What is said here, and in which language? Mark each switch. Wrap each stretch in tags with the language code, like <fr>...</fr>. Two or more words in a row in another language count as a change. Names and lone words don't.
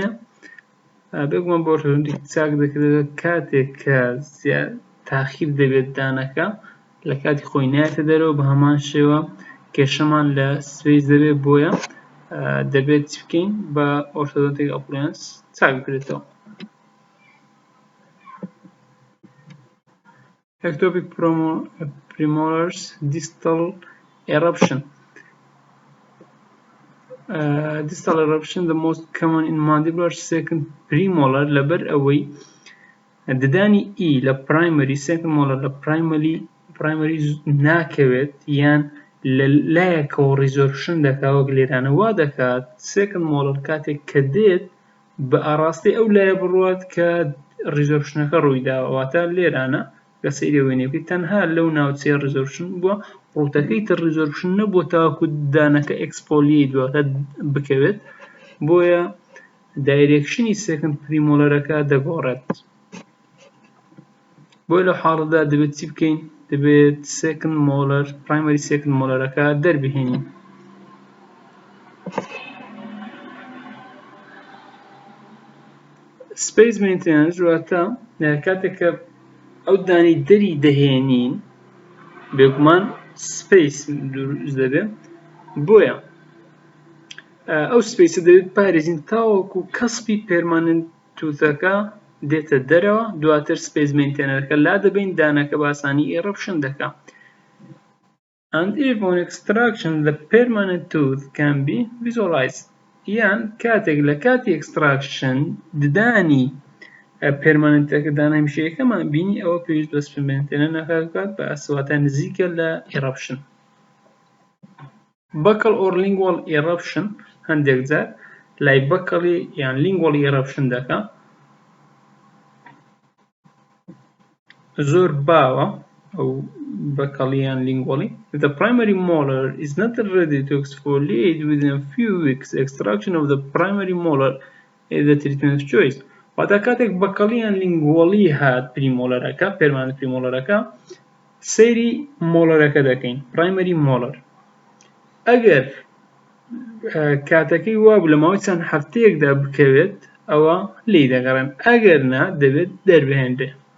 <ckb>بێگومان بۆ orthodontic چاک دەکرێت کاتێک کە تاخیر دەبێت دانەکە لە کاتی خۆی نایەتە دەرەوە، بە هەمان شێوە کێشەمان لە سپەیس دەبێت، بۆیە دەبێت چی بکەین بە</ckb> <en>orthodontic appliance</en> <ckb>چاک بکرێتەوە.</ckb> <en>Ectopic premolars, distal eruption. Distal eruption, the most common in mandibular second premolar</en> <ckb>لەبەر ئەوەی ددانی E لە</ckb> <en>primary second</en> <ckb>molar لە primary ناکەوێت یان لە لایەکەوە resorption دەکات، وەک لێرانە وا دەکات</ckb> <en>second molar</en> <ckb>کاتێک کە دێت بە ئاڕاستی ئەو لایە بڕوات کە resorptionەکە ڕوویداوە، واتە لێرانە کە سەیری وێنێ بکەیت تەنها لەو ناوچەیە resorption بووە، ڕوتەکەی تر resorption نەبووە تاوەکو دانەکە exfoliate دواتە بکەوێت، بۆیە دایرێکشنی second premolارەکە دەگۆڕێت. بۆیە لەو حاڵەدا دەبێت چی بکەین؟ دەبێت</ckb> <en>second molar primary second</en> <ckb>molarەکە دەربهێنین.</ckb> <en>space maintenance</en> <ckb>واتە کاتێک کە ئەو دانی دەری دەهێنین بێگومان space دروست دەبێت، بۆیە ئەو سپیسە دەبێت پارێزین تاوەکو کەسپی پێرماننت تووتەکە دێتە دەرەوە، دواتر</ckb> <en>space maintainer</en> <ckb>لا دەبین دانەکە باسانی ئێرەپشن دەکات.</ckb> <en>And if on extraction the permanent tooth can be visualized.</en> <ckb>یان کاتێک لە کاتی extraction ددانی پێرماننتەکە دانە هەمیشەیەکەمان بینی، ئەوە پێویست بە</ckb> <en>space maintainer</en> <ckb>ناکات بە ئەسواتە نزیکە لە ئێرەپشن.</ckb> <en>Buccal or lingual eruption</en> <ckb>هەندێک جار لای بەکەڵی یان</ckb> <en>lingual eruption</en> <ckb>دەکات، زۆر باوە ئەو بەکەڵی یان lingually.</ckb> <en>If the primary molar is not ready to exfoliate within a few weeks, extraction of the primary molar is the treatment of choice.</en> <ckb>واتە کاتێک بەکەڵی یان lingually هات پریمۆلەرەکە permanent پریمۆلەرەکە سەیری مۆلەرەکە دەکەین</ckb> <en>primary molar.</en> <ckb>ئەگەر کاتەکەی وابوو لە ماوەی چەند هەفتەیەکدا بکەوێت ئەوە لی دەگەڕێن، ئەگەر نا دەبێت دەربهێنرێ.</ckb>